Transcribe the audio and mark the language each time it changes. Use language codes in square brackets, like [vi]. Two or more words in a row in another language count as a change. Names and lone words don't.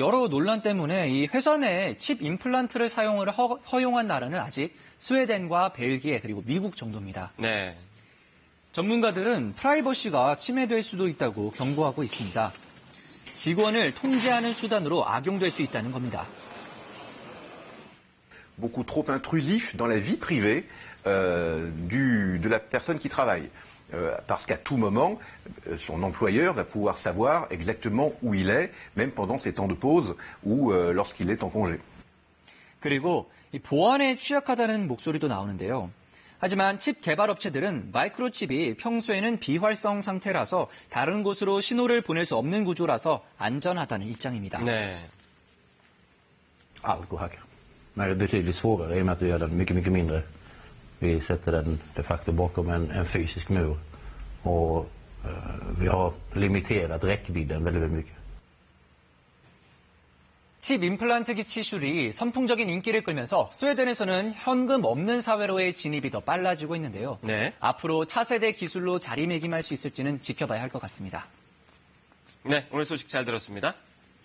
[ko] 여러 논란 때문에 이 회사 내 칩 임플란트를 사용을 허용한 나라는 아직 스웨덴과 벨기에 그리고 미국 정도입니다. 네. 전문가들은 프라이버시가 침해될 수도 있다고 경고하고 있습니다. 직원을 통제하는 수단으로 악용될 수 있다는 겁니다. [fr] Beaucoup trop intrusif dans la vie privée de la personne qui travaille. Parce qu'à tout moment, son employeur va pouvoir savoir exactement où il est, même pendant ses temps de pause ou lorsqu'il est en congé. [ko] 그리고 이 보안에 취약하다는 목소리도 나오는데요. 하지만 칩 개발 업체들은 마이크로칩이 평소에는 비활성 상태라서 다른 곳으로 신호를 보낼 수 없는 구조라서 안전하다는 입장입니다. 네. [sv] Allt går att hacka. Men det är betydligt svårare i och med att vi gör den mycket, mycket mindre. Vi sätter den [la] de facto [sv] bakom en fysisk mur. Och vi har limiterat räckvidden väldigt, väldigt mycket. [ko] 칩 임플란트 기술이 선풍적인 인기를 끌면서 스웨덴에서는 현금 없는 사회로의 진입이 더 빨라지고 있는데요. 네. 앞으로 차세대 기술로 자리매김할 수 있을지는 지켜봐야 할 것 같습니다. 네, 오늘 소식 잘 들었습니다.